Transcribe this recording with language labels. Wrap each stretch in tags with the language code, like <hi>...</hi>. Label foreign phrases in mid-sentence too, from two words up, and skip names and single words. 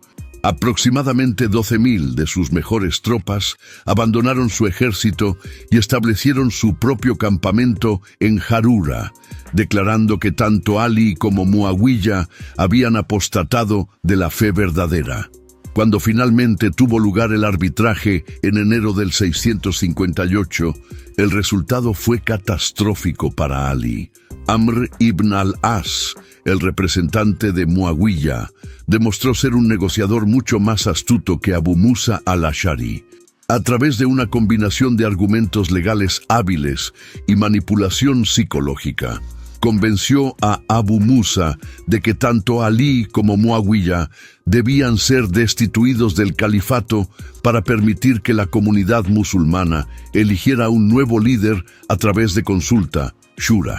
<es>Aproximadamente 12.000 de sus mejores tropas abandonaron su ejército y establecieron su propio campamento en Jarura, declarando que tanto Ali como Muawiyah habían apostatado de la fe verdadera. Cuando finalmente tuvo lugar el arbitraje en enero del 658, el resultado fue catastrófico para Ali. Amr ibn al-As, el representante de Muawiyah, demostró ser un negociador mucho más astuto que Abu Musa al-Ash'ari. A través de una combinación de argumentos legales hábiles y manipulación psicológica, convenció a Abu Musa de que tanto Ali como Muawiyah debían ser destituidos del califato para permitir que la comunidad musulmana eligiera un nuevo líder a través de consulta, shura.</es>